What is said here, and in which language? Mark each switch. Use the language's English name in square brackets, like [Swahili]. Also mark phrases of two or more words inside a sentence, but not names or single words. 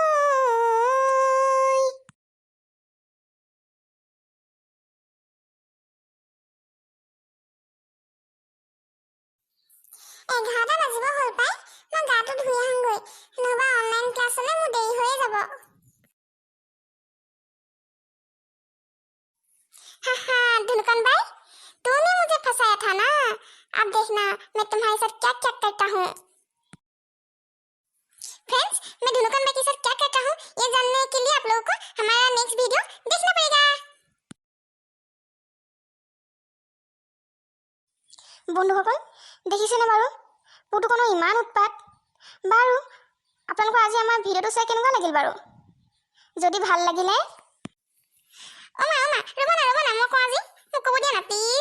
[Assamese] 11টা বাজিব হ'ল পাই। মই গাটো ধুই আহোঁগৈ, নহ'বা অনলাইন ক্লাছলৈ মোৰ দেৰি হৈয়ে যাব। [Hindi] हाँ धुलकन भाई, तूने मुझे फंसाया था ना। अब देखना मैं तुम्हारे साथ क्या क्या करता हूँ। फ्रेंड्स, मैं धुलकन भाई के साथ क्या करता हूँ ये जानने के लिए आप लोगों को हमारा [English] next video [Hindi] देखना पड़ेगा। [Assamese] বন্ধুসকল দেখিছেনে বাৰু পুতুকনৰ ইমান উৎপাত। বাৰু আপোনালোকৰ আজি আমাৰ ভিডিঅ'টো চাই কেনেকুৱা লাগিল বাৰু? যদি ভাল লাগিলে অমা ৰ'বা না মই কওঁ আজি, মোক ক'ব দিয়া না প্লিজ।